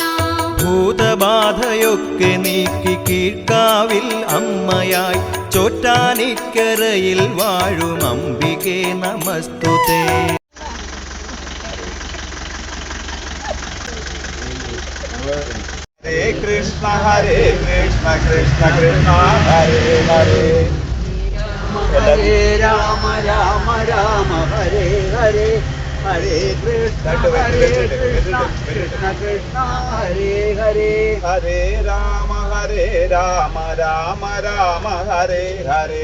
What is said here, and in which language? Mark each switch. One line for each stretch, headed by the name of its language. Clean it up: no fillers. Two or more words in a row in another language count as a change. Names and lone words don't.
Malayalam: ഭൂതബാധയൊക്കെ നീക്കി കീഴ്ക്കാവിൽ അമ്മയായി ചോറ്റാനിക്കരയിൽ വാഴും അംബികേ നമസ്തുതേ.
Sanskrit: ഹരേ കൃഷ്ണ കൃഷ്ണ കൃഷ്ണ ഹരേ ഹരേ. ഹരേ രാമ രാമ രാമ ഹരേ ഹരേ. ഹരേ കൃഷ്ണ കൃഷ്ണ കൃഷ്ണ ഹരേ ഹരേ. ഹരേ രാമ രാമ രാമ ഹരേ ഹരേ.